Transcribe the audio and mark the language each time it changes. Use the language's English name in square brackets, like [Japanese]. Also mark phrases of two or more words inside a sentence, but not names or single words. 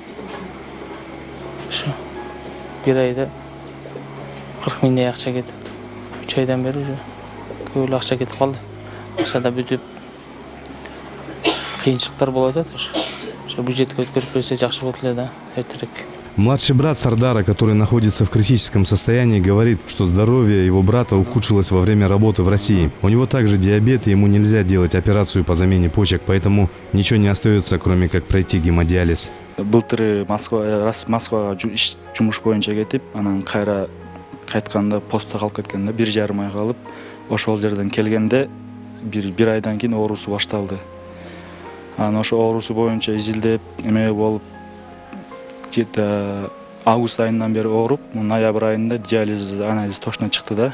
[Kyrgyz] Ошо бир айда 40 миңдей акча кетет. 3 айдан бери уже көп акча кетип калды. Акча да бүтүп кыйынчылыктар болуп атат. Ошо бюджетке өткөрүп берсе жакшы болот эле да, эртерээк. [Russian] Младший брат Сардара, который находится в критическом состоянии, говорит, что здоровье его брата ухудшилось во время работы в России. У него также диабет, и ему нельзя делать операцию по замене почек, поэтому ничего не остается, кроме как пройти гемодиализ. [Kyrgyz] Былтыр Москвага жумуш боюнча кетип, анан кайра кайтканда постто калып кеткенде 1,5 ай калып, ошол жерден келгенде бир айдан кийин оорусу башталды. Анан ошо оорусу боюнча изилдеп, эме болуп август айынан бери ооруп, ноябрь айында диализ анализ точно чыкты да.